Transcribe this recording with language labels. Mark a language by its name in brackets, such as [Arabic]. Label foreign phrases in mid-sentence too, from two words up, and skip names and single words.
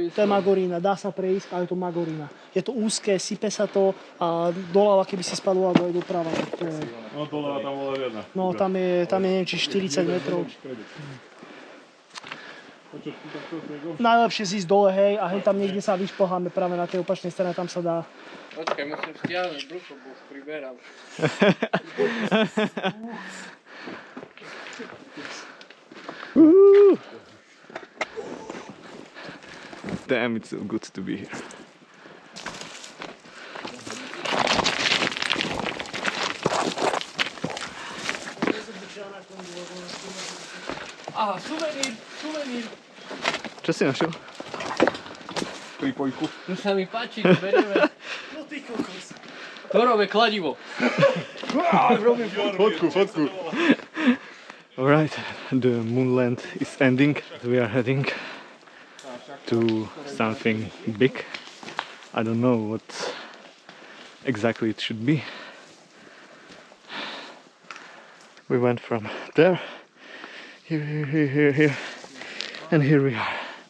[Slovak] to je Magorína, dá sa prejsť, ale je to Magorína. Je to úzke, sype sa to a doľava, keby si spadol, alebo aj doprava. To je, No doľava tam bola riadna. no tam je neviem, či 40 metrov. Najlepšie zísť dole, hej, a hej tam niekde sa vyšplháme práve na tej opačnej strane, tam sa dá. Počkaj, musím stiahnuť brucho, bo priberám. [English] Damn, it's so good to be here. [Slovak] Aha, suvenír. Čo si našiel? Pripojku. Tu sa mi páči, to berieme. No ty kokos. Torové kladivo. Fotku. [English] Alright, the moonland is ending. We are heading to something big. I don't know what exactly it should be. We went from there, here, and here we are.